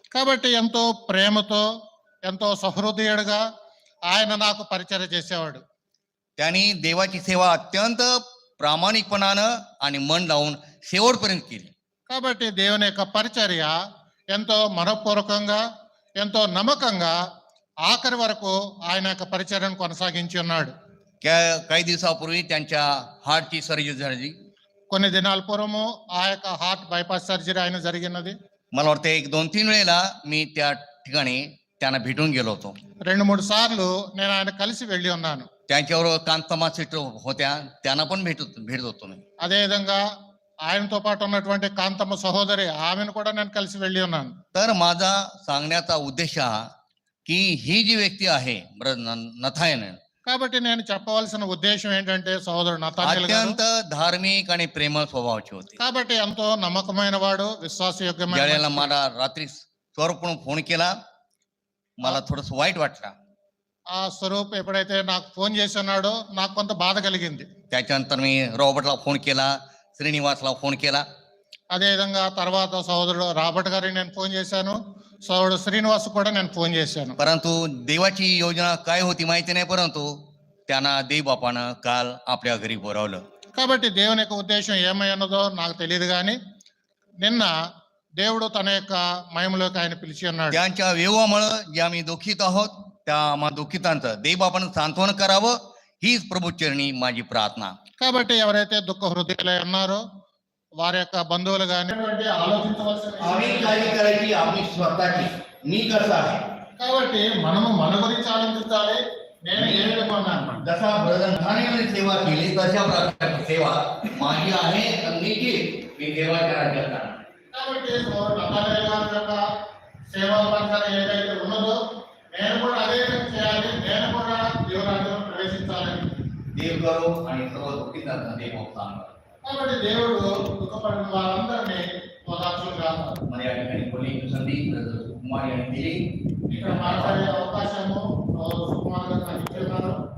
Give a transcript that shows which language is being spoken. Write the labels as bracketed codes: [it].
[te] కాబట్టి ఎంతో ప్రేమతో ఎంతో సహృదయుడుగా ఆయన నాకు పరిచయం చేసేవాడు. [mr] त्यांनी देवाची सेवा अत्यंत प्रामाणिकपणानं आणि मन लावून शेवटपर्यंत केली. [te] కాబట్టి దేవుని యొక్క పరిచర్య ఎంతో మనపూర్వకంగా ఎంతో నమ్మకంగా ఆఖరి వరకు ఆయన యొక్క పరిచర్యను కొనసాగించి ఉన్నాడు. [mr] काही दिवसापूर्वी त्यांच्या हार्टची सर्जरी झाली. [te] కొన్ని దినాల పూర్వము ఆ యొక్క హార్ట్ బైపాస్ సర్జరీ ఆయన జరిగినది. [mr] मला वाटतं 1-2-3 वेळेला मी त्या ठिकाणी त्यांना भेटून गेलो होतो. [te] 2-3 సార్లు నేను ఆయన కలిసి వెళ్ళి ఉన్నాను. [mr] त्यांच्याबरोबर कांतमा सीट होत्या, त्यांना पण भेटत होतो मी. [te] అదేవిధంగా ఆయనతో పాటు ఉన్నటువంటి కాంతమ్మ సహోదరి ఆమెను కూడా నేను కలిసి వెళ్ళి ఉన్నాను. [mr] तर माझा सांगण्याचा उद्देश हा की ही जी व्यक्ती आहे नथानेल [te] కాబట్టి నేను చెప్పవలసిన ఉద్దేశం ఏంటంటే సహోదరుడు నతానేల్ గారు [mr] अत्यंत धार्मिक आणि प्रेमळ स्वभावाची होती. [te] కాబట్టి ఎంతో నమ్మకమైన వాడు, విశ్వాసయోగ్యమైన [mr] ज्यावेळेला [te] వ్యక్తి. [mr] मला रात्री स्वरूपकडून फोन केला, मला थोडस वाईट वाटलं. [te] ఆ స్వరూప్ ఎప్పుడైతే నాకు ఫోన్ చేసి ఉన్నాడో నాకు కొంత బాధ కలిగింది. [mr] त्याच्यानंतर मी रॉबर्टला फोन केला, श्रीनिवासला फोन केला. [te] అదేవిధంగా తర్వాత సహోదరుడు రాబర్ట్ గారికి నేను ఫోన్ చేశాను, సహోదరుడు శ్రీనివాస్ కూడా నేను ఫోన్ చేశాను. [mr] परंतु देवाची योजना काय होती माहिती नाही, परंतु त्यांना देवबापानं काल आपल्या घरी बोलावलं. [te] కాబట్టి దేవుని యొక్క ఉద్దేశం ఏమై ఉన్నదో నాకు తెలియదు, కానీ నిన్న దేవుడు తన యొక్క మహిమలోకి ఆయన పిలిచి ఉన్నాడు. [mr] त्यांच्या विवाहामुळे जे आम्ही दुःखित आहोत त्या आम्हा दुःखितांचं देवबापानं सांत्वन करावं हीच प्रभूचरणी माझी प्रार्थना. [te] కాబట్టి ఎవరైతే దుఃఖ హృదయులై ఉన్నారో వారి యొక్క బంధువులు కానీ ఆలోచించవలసిన [mr] आम्ही काळजी करायची आम्ही स्वतःची, मी कसं आहे. [te] కాబట్టి మనము మన గురించి ఆలోచించాలి. నేను ఏ విధంగా ఉన్నాను, [mr] जसा ब्रदर नथानेलने सेवा केली तशा प्रकारची सेवा माझी आहे आणि मी देवाच्या राज्यात जाणार. [te] కాబట్టి సహోదరుడు నతానేల్ గారి యొక్క సేవా పరిచర్య ఏదైతే ఉన్నదో నేను కూడా అదే విధంగా చేయాలి. నేను కూడా దేవురాజ్యంలో ప్రవేశించాలని [mr] देव करो आणि सर्व दुःखितांना देव सांगा. [te] కాబట్టి దేవుడు దుఃఖపడిన వారందరినీ ఓదార్చుగా [mr] मला या ठिकाणी बोलण्याची संधी ब्रदर कुमार यांनी दिली. [te] ఇక్కడ మాట్లాడే అవకాశము సుకుమార్ గారు నాకు ఇచ్చున్నారు.